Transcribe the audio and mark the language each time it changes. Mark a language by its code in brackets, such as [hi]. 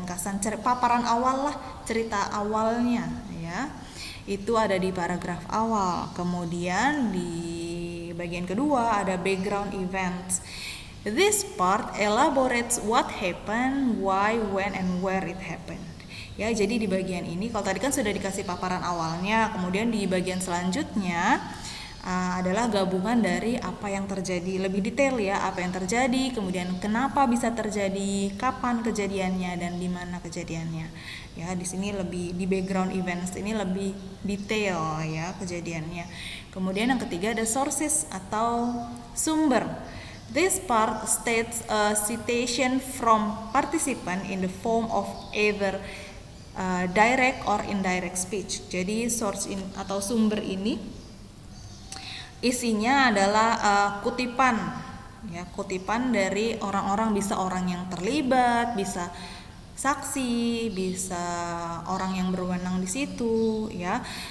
[id] Ringkasan paparan awal lah, cerita awalnya, ya. Itu ada di paragraf awal. Kemudian di bagian kedua ada background events. [en] This part elaborates what happened, why, when, and where it happened. [id] Ya, jadi di bagian ini, kalau tadi kan sudah dikasih paparan awalnya, kemudian di bagian selanjutnya adalah gabungan dari apa yang terjadi, lebih detail ya, apa yang terjadi, kemudian kenapa bisa terjadi, kapan kejadiannya, dan di mana kejadiannya. Ya, di sini lebih di background events ini lebih detail ya kejadiannya. Kemudian yang ketiga ada sources atau sumber. [en] This part states a citation from participant in the form of either direct or indirect speech. [id] Jadi source atau sumber ini isinya adalah kutipan, ya, kutipan dari orang-orang, bisa orang yang terlibat, bisa saksi, bisa orang yang berwenang di situ, ya.